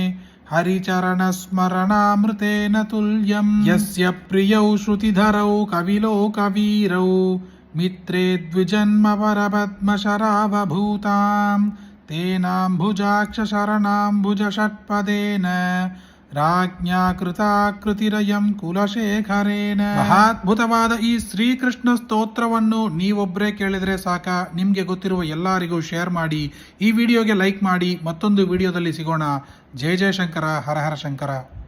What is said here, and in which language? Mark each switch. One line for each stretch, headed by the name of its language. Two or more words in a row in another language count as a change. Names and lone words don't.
Sanskrit: हरिचरणस्मरणामृतेन तुल्यं यस्य प्रियौ श्रुतिधरौ कविलोकवीरौ मित्रे द्विजन्मवरपद्मशरावभूतां तेनाम्भुजाक्षशरणाम्भुजषट्पदेन राज्ञा ಕೃತಾಕೃತಿರಯಂ ಕುಲಶೇಖರೇನ
Kannada: ಮಹಾದ್ಭುತವಾದ ಈ ಶ್ರೀಕೃಷ್ಣ ಸ್ತೋತ್ರವನ್ನು ನೀವೊಬ್ಬರೇ ಕೇಳಿದ್ರೆ ಸಾಕ, ನಿಮಗೆ ಗೊತ್ತಿರುವ ಎಲ್ಲರಿಗೂ ಶೇರ್ ಮಾಡಿ, ಈ ವಿಡಿಯೋಗೆ ಲೈಕ್ ಮಾಡಿ. ಮತ್ತೊಂದು ವಿಡಿಯೋದಲ್ಲಿ ಸಿಗೋಣ. ಜಯ ಜಯ ಶಂಕರ, ಹರ ಹರ ಶಂಕರ.